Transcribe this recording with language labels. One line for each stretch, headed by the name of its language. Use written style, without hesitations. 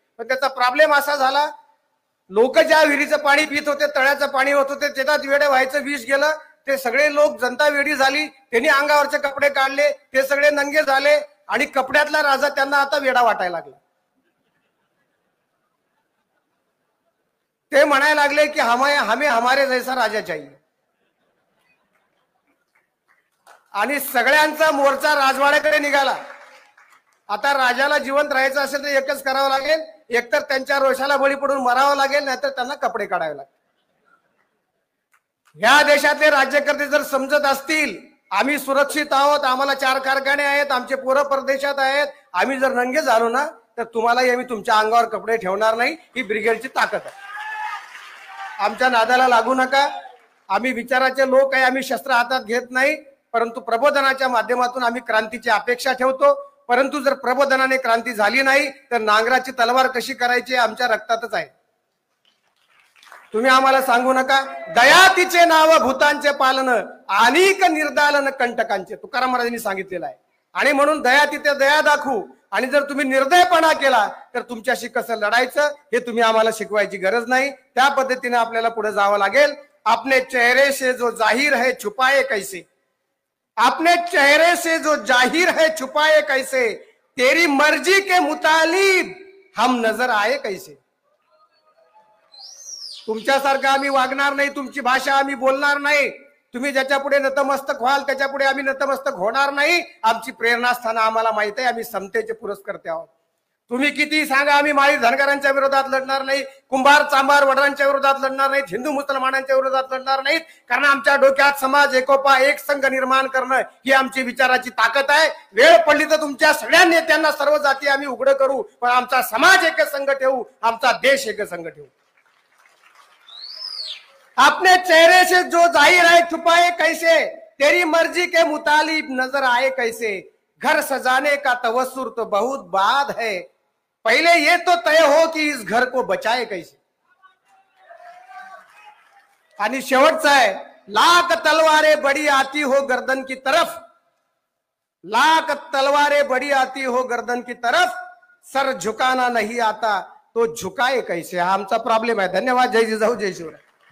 Marathi: पण त्याचा प्रॉब्लेम असा झाला, लोक ज्या विहिरीचं पाणी पित होते, तळ्याचं पाणी होत होते, त्याच्यात वेडे व्हायचं विष गेलं. ते सगळे लोक, जनता वेडी झाली, त्यांनी अंगावरचे कपडे काढले, ते सगळे नंगे झाले आणि कपड्यातला राजा त्यांना आता वेडा वाटायला लागला. ते म्हणायला लागले की
Hindi: हमें हमारे जैसा राजा चाहिए.
Marathi: आणि सगळ्यांचा मोर्चा राजवाड्याकडे निघाला. आता राजाला जिवंत राहायचं असेल तर एकच करावं लागेल, एकतर त्यांच्या रोषाला बळी पडून मरावं लागेल, नाहीतर त्यांना कपडे काढावे लागतील. या देशातले राज्यकर्ते जर समजत असतील आम्ही सुरक्षित आहोत, आम्हाला 4 कारखाने आहेत, आमचे पोरं परदेशात आहेत, आम्ही जर नंगे झालो ना तर तुम्हालाही आम्ही तुमच्या अंगावर कपडे ठेवणार नाही. ही ब्रिगेडची ताकद आहे. आमच्या नादाला लागू नका. आम्ही विचाराचे लोक आहे, आम्ही शस्त्र हातात घेत नाही, परंतु प्रबोधनाच्या माध्यमातून आम्ही क्रांतीची अपेक्षा ठेवतो. परंतु जर प्रबोधनाने क्रांती झाली नाही तर नांगराची तलवार कशी करायची आमच्या रक्तातच आहे. तुम्ही आम्हाला सांगू नका. दया तिचे नाव भूतांचे पालन, अनेक निर्दालन कंटकांचे, तुकाराम महाराजांनी सांगितलेलं आहे. आणि म्हणून दया तिथे दया दाखवू. आणि जर तुम्ही निर्दयपणा केला तर तुमच्याशी कसं लढायचं हे तुम्ही आम्हाला शिकवायची गरज नाही. त्या पद्धतीने आपल्याला पुढे जावं लागेल.
Hindi: अपने चेहरे से जो जाहिर है छुपाए कैसे, अपने चेहरे से जो जाहिर है छुपाए कैसे, तेरी मर्जी के मुतालिब हम नजर आए कैसे.
Marathi: तुमच्यासारखं आम्ही वागणार नाही, तुमची भाषा आम्ही बोलणार नाही. तुम्ही ज्याच्या पुढे नतमस्तक व्हाल त्याच्या पुढे आम्ही नतमस्तक होणार नाही. आमची प्रेरणास्थानं आम्हाला माहित आहे, आम्ही समतेचे पुरस्कर्ते आहोत. तुम्ही किती सांगा, आम्ही माळी धनगरांच्या विरोधात लढणार नाही, कुंभार चांभार वडरांच्या विरोधात लढणार नाहीत, हिंदू मुसलमानांच्या विरोधात लढणार नाहीत. कारण आमच्या डोक्यात समाज एकोपा, एक संघ निर्माण करणं ही आमची विचाराची ताकद आहे. वेळ पडली तर तुमच्या सगळ्या नेत्यांना सर्व जाती आम्ही उघड करू, पण आमचा समाज एक संघ ठेवू, आमचा देश एक संघ ठेवू.
Hindi: अपने चेहरे से जो जाहिर है छुपाए कैसे, तेरी मर्जी के मुतालिब नजर आए कैसे, घर सजाने का तवस्सुर तो बहुत बाद है, पहले ये तो तय हो कि इस घर को बचाए कैसे.
Marathi: आणि शेवटचा आहे,
Hindi: लाख तलवारें बड़ी आती हो गर्दन की तरफ, लाख तलवारें बड़ी आती हो गर्दन की तरफ, सर झुकाना नहीं आता तो झुकाए कैसे.
Marathi: हा आमचा प्रॉब्लेम आहे.
Hindi: धन्यवाद. जय जिजाऊ जय शिवराय.